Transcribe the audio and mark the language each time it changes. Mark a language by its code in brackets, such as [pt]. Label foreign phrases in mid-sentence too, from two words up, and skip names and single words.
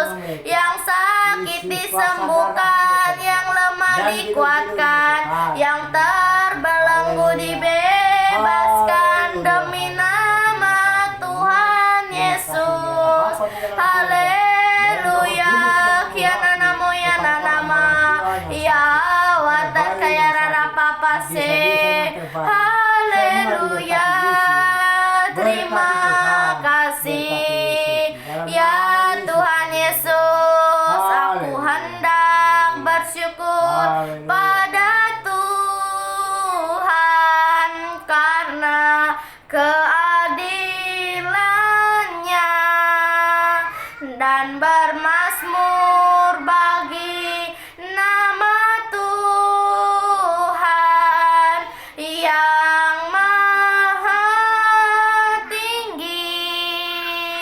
[id] Yang sakit disembuhkan, yang lemah dikuatkan, yang terbelenggu dibebaskan demi nama Tuhan Yesus. Haleluya. Kiana namo yana nama ya wata kaya rara papa se. Haleluya. Terima kasih ya Tuhan Yesus. Aku hendak bersyukur pada Tuhan karena keadilannya, dan bermazmur bagi nama Tuhan yang maha tinggi.